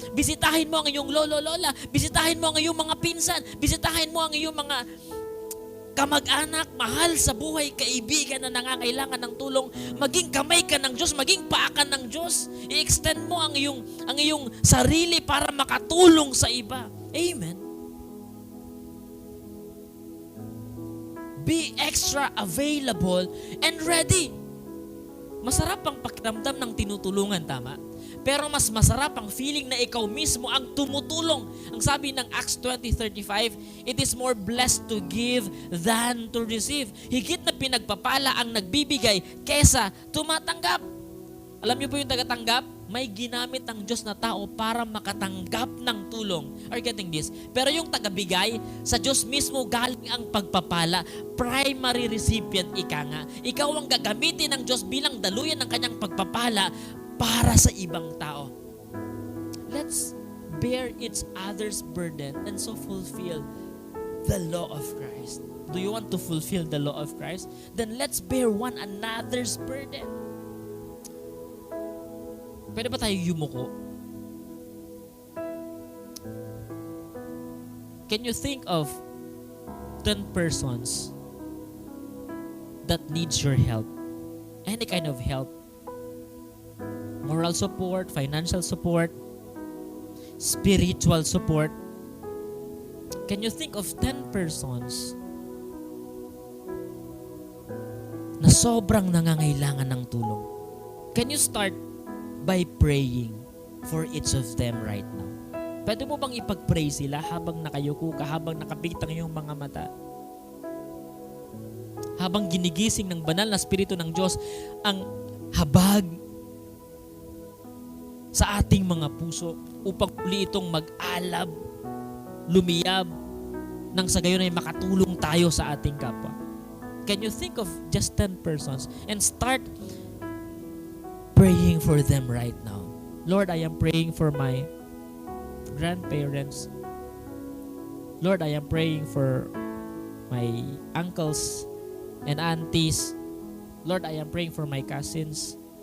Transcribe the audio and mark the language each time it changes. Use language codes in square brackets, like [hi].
[tl] Bisitahin mo ang iyong lolo-lola, bisitahin mo ang iyong mga pinsan, bisitahin mo ang iyong mga kamag-anak, mahal sa buhay, kaibigan na nangangailangan ng tulong. Maging kamay ka ng Diyos, maging paa ka ng Diyos. I-extend mo ang iyong sarili para makatulong sa iba. [en] Amen. Be extra available and ready. [tl] Masarap ang pakiramdam ng tinutulungan, tama? Pero mas masarap ang feeling na ikaw mismo ang tumutulong. Ang sabi ng [en] Acts 20:35, it is more blessed to give than to receive. [tl] Higit na pinagpapala ang nagbibigay kesa tumatanggap. Alam niyo po yung tagatanggap? May ginamit ang Diyos na tao para makatanggap ng tulong. [en] Are you getting this? [tl] Pero yung tagabigay, sa Diyos mismo galing ang pagpapala. [en] Primary recipient [tl] ika nga. Ikaw ang gagamitin ng Diyos bilang daluyan ng kanyang pagpapala para sa ibang tao. [en] Let's bear each other's burden and so fulfill the law of Christ. Do you want to fulfill the law of Christ? Then let's bear one another's burden. [tl] Pwede ba tayo yumuko? [en] Can you think of 10 persons that needs your help? Any kind of help. Moral support, financial support, spiritual support. Can you think of 10 persons [tl] na sobrang nangangailangan ng tulong? [en] Can you start by praying for each of them right now? [tl] Pwede mo bang ipag-pray sila habang nakayuko ka, habang nakapikit ang iyong mga mata? Habang ginigising ng banal na Espiritu ng Diyos ang habag sa ating mga puso upang uli itong mag-alab, lumiyab, nang sa gayon ay makatulong tayo sa ating kapwa. [en] Can you think of just 10 persons and start praying for them right now? Lord, I am praying for my grandparents. Lord, I am praying for my uncles and aunties. Lord, I am praying for my cousins.